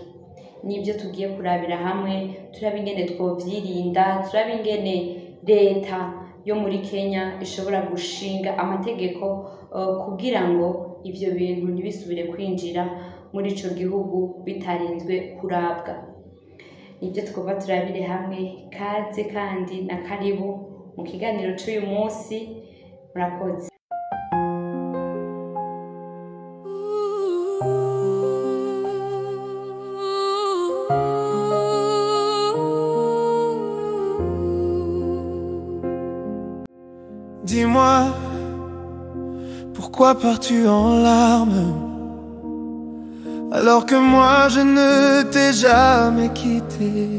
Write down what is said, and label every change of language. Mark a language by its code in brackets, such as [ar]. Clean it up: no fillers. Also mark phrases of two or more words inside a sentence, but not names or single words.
[rn] Nivyo tugiye kurabira hamwe, turaba ingene twovyirinda, turaba ingene leta yo muri Kenya ishobora gushinga amategeko kugira ngo ivyo bintu ntibisubire kwinjira muri ico gihugu bitarinzwe kurabwa. Nivyo twumva turabire hamwe. Kaze kandi na karibu mu kiganiro c'uyu munsi. Murakoze. [fr] dis-moi, pourquoi pars-tu en larmes alors que moi je ne t'ai jamais quitté?